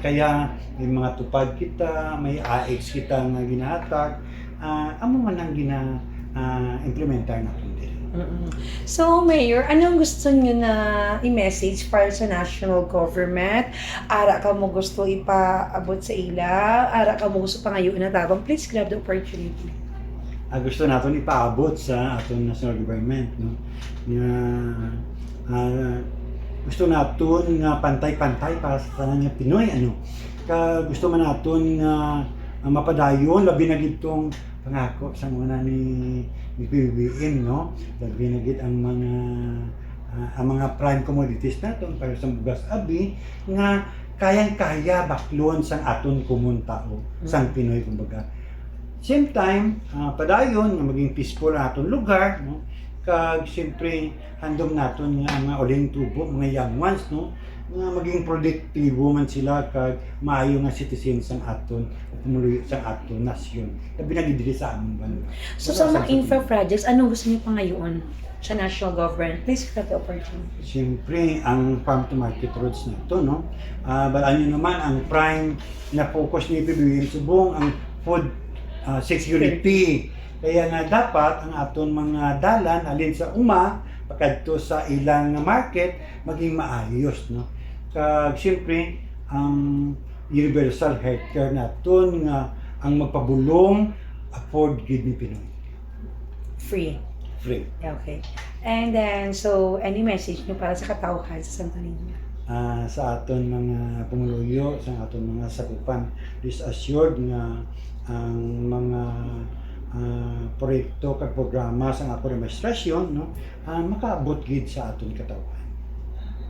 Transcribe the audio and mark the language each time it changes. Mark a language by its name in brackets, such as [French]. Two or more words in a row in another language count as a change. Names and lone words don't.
[Hiligaynon] Kaya may mga tupad kita, may AX kita nga ginahatag, amo man ang [Filipino] implementar natin din. So, Mayor, anong gusto niyo na i-message para sa [English] national government? [Hiligaynon] Ara ka mo gusto ipaabot sa ila? Ara ka mo gusto pangayon na tabang? [English] Please grab the opportunity. [Hiligaynon] Gusto natin ipaabot sa aton national government, no? Gusto natin nga pantay-pantay para sa nga Pinoy, ano? Gusto man natin mapadayon, labi na gitong pangako sa mga ni PBBM, no? Labi na git ang mga [English] prime commodities [Hiligaynon] naton para sa bugas abi nga kayang-kaya baklon sang aton komon tao, sang Pinoy kumbaga. [English] Same time, [Hiligaynon] padayon nga maging peaceful ang aton lugar, no? Kag siyempre handom naton nga mga uling tubo, mga young ones, no? Nga maging produktibo man sila kag maayo nga citizen sang aton pumuloy sang aton nasyon. Labi na diri sa among banwa. [Filipino] So, sa mga [English] infra projects, [Filipino] anong gusto niyo pangayon sa [English] national government? Please grab the opportunity. [Hiligaynon] Siyempre, ang [English] farm to market roads [Hiligaynon] na ito, no? Balaan nyo naman ang prime na focus ni PBBM Subong, ang [English] food security. [Hiligaynon] Kaya nga dapat ang aton mga dalan alin sa pagkadto sa ilang market maging maayos, no? Kag siyempre ang [English] universal healthcare [Hiligaynon] naton nga ang magpabulong afford gid ni Pinoy. [English] Free. Okay. And then, so, any message [Hiligaynon] nyo para sa katawhan sa Santo Niño? Sa aton mga pumuluyo, sa aton mga sakupan, [English] rest assured [Hiligaynon] nga ang mga proyekto kag programa sa akong administrasyon, no, makaabot gid sa aton katawhan.